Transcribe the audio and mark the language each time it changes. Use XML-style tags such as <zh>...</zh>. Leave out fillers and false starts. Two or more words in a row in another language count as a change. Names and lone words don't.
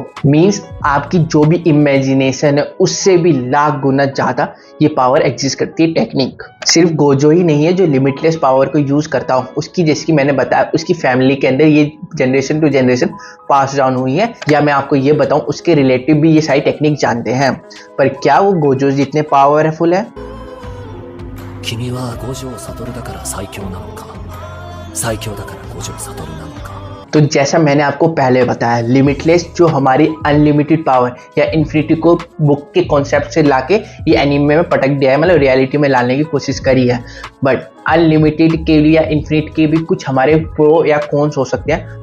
<hi>मींस आपकी जो भी इमेजिनेशन है उससे भी लाख गुना ज्यादा ये</hi> <en>power exist</en> <hi>करती है टेक्निक। सिर्फ गोजो ही नहीं है जो</hi> <en>limitless power</en> <hi>को यूज करता हूँ, उसकी जैसे कि मैंने बताया उसकी फैमिली के अंदर ये</hi> <en>generation to generation pass down</en> <hi>हुई है। या मैं आपको ये बताऊं, उसके रिलेटिव भी ये सारी टेक्निक जानते हैं, पर क्या वो गोजो जितने पावरफुल है?</hi> <ja>君は五条悟だから最強なのか、最強だから五条悟なのか。</ja> <hi>तो जैसा मैंने आपको पहले बताया, लिमिटलेस जो हमारी</hi> <en>unlimited power</en> <hi>या इन्फिनिटी को बुक के कॉन्सेप्ट से लाके ये एनीमे में पटक दिया है, मतलब रियलिटी में लाने की कोशिश करी है।</hi> <en>but unlimited</en> <hi>के लिए या इन्फिनिट के भी कुछ हमारे प्रो या कॉन्स हो सकते हैं।</hi>